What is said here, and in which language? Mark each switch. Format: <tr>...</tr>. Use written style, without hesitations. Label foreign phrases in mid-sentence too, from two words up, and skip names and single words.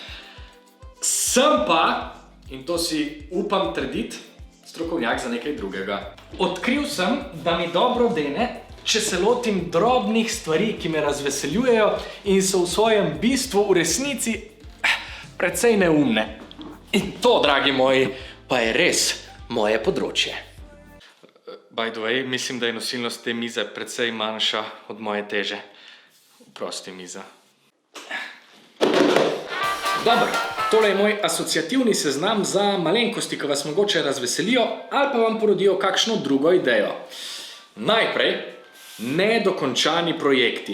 <sl>Sem pa, in to si upam trditi, strokovnjak za nekaj drugega. Odkril sem, da mi dobro dene, če se lotim drobnih stvari, ki me razveseljujejo in so v svojem bistvu v resnici precej neumne. In to, dragi moji, pa je res moje področje.</sl> <en>By the way,</en> <sl>mislim, da je nosilnost te mize precej manjša od moje teže. Prosti miza. Dobro, tole je moj asociativni seznam za malenkosti, ki vas mogoče razveselijo ali pa vam porodijo kakšno drugo idejo. Najprej, nedokončani projekti.</sl>